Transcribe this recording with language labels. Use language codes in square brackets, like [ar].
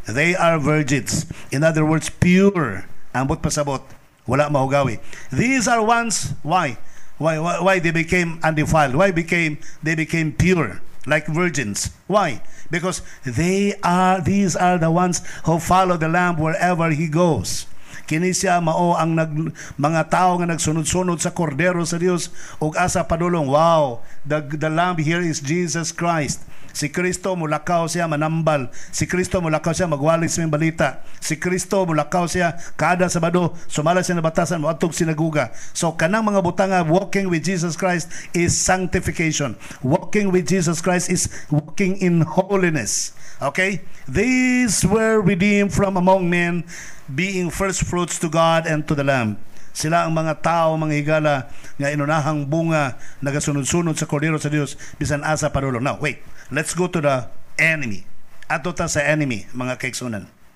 [en] They are virgins. In other words, pure. [ceb] Ambot pasabot, wala mahugawi. [en] These are ones, why they became undefiled? Why they became pure, like virgins? Why? Because these are the ones who follow the Lamb wherever he goes. [ceb] Kini siya mao ang mga tao nga nagsunod-sunod sa kordero sa Dios ug asa padulong. [en] Wow, the Lamb here is Jesus Christ. [ceb] Si Kristo mulakaw siya manambal. Si Kristo mulakaw siya magwalis ng balita. Si Kristo mulakaw siya kada Sabado sumala siya na batasan moadtog sinaguga. [en] So [ceb] kanang mga butanga, [en] walking with Jesus Christ is sanctification. Walking with Jesus Christ is walking in holiness. Okay? These were redeemed from among men, being first fruits to God and to the Lamb. [ceb] Sila ang mga tao, mga higala, nga inunahang bunga, nagasunod-sunod sa kordero sa Dios, bisan asa padulong. [en] Now, wait. Let's go to the enemy. [ceb] Ato ta sa enemy, mga kaigsunan.